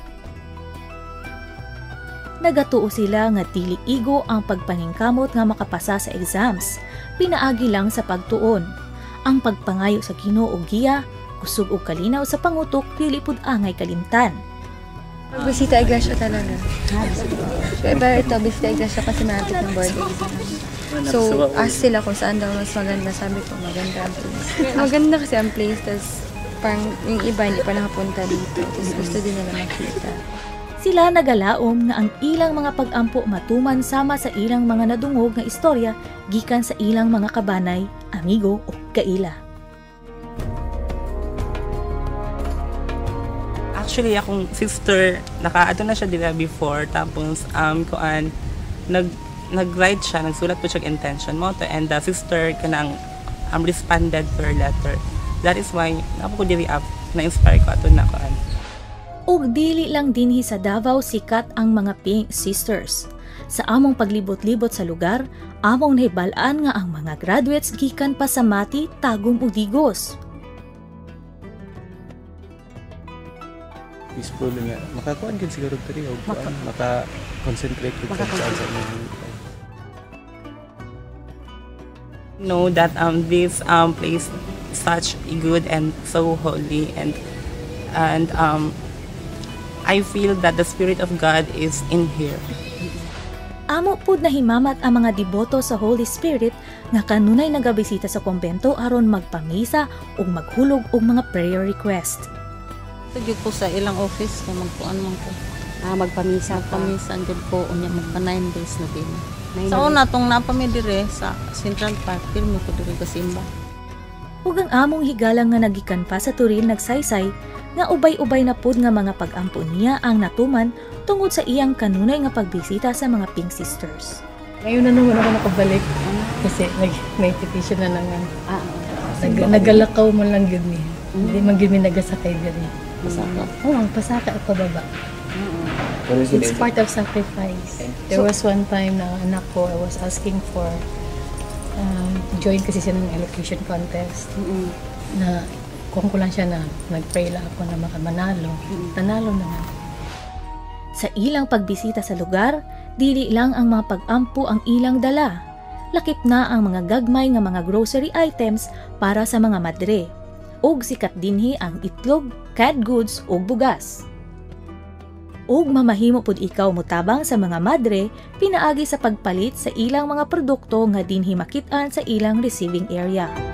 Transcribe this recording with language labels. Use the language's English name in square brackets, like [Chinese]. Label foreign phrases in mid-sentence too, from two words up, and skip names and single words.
[Cebuano] Nagatuo sila nga dili igo ang pagpaningkamot nga makapasa sa exams, pinaagi lang sa pagtuon. Ang pagpangayo sa Ginoo og giya, kusog og kalinaw sa pangutok dili pud angay kalimtan. [Filipino] Bisita iglesia talaga. Pero ito, bisita iglesia kasi malapit ng board exam. So, ask sila kung saan daw mas maganda. Sabi ko, maganda ang place. Maganda kasi ang place, tas parang yung iba hindi pa nakapunta dito. Tas gusto din nila makita. [Cebuano] Sila nagalaom nga ang ilang mga pag-ampo matuman sama sa ilang mga nadungog nga istorya gikan sa ilang mga kabanay, amigo o kaila. Actually, akong sister, nakaado na siya dila before, tapos nag-write siya, nagsulat po siya intention mo to, [English] and the sister [Cebuano] kanang [English] responded to her letter. That is why, [Cebuano] napo ko dili up, na-inspire ko ato na kuan. Og dili lang dinhi sa Davao sikat ang mga Pink Sisters. Sa among paglibot-libot sa lugar, among nahibalaan nga ang mga graduates gikan pa sa Mati, Tagum ug Digos. [Hiligaynon] Peaceful nga. Makakuan gid siguro diri og maka-concentrate gid sa imong [English] Know that this place is such good and so holy, and I feel that the Spirit of God is in here. [Cebuano] Amo pud nahimamat ang mga deboto sa Holy Spirit nga kanunay nagabisita sa kumbento aron magpamisa ug maghulog og mga [English] prayer request. [Cebuano] Tugid ko sa ilang office kung magkuan man ko. Magpamisa pa. Pamisa andyan ko unya magpa 9 days na din. Sa una tong napami dire sa Central Park, pirmi ko dire ka simba. Ug ang among higalang nga nagikan pa sa Turin nagsaysay nga ubay-ubay na pud nga mga pag-ampo niya ang natuman tungod sa iyang kanunay nga pagbisita sa mga Pink Sisters. [Filipino] Ngayon na naman ako nakabalik kasi may petition na naman. [Hiligaynon] Nagalakaw mo lang yun eh. Hindi man gini nagasakay diri. [Filipino] Pasaka. Oo, pasaka at pababa. [English] It's part of sacrifice. There was one time [Filipino] na anak ko, [English] I was asking for join [Filipino] kasi siya ng [English] elocution contest. [Filipino] Na kung ko lang siya na nag-pray lang ako na makamanalo. Nanalo naman. [Cebuano] Sa ilang pagbisita sa lugar, dili lang ang mga pag-ampo ang ilang dala. Lakip na ang mga gagmay nga mga [English] grocery items [Cebuano] para sa mga madre. Og sikat dinhi ang itlog, [English] canned goods [Cebuano] ug bugas. Og mamahimo pud ikaw mutabang sa mga madre pinaagi sa pagpalit sa ilang mga produkto nga dinhi makit-an sa ilang [English] receiving area.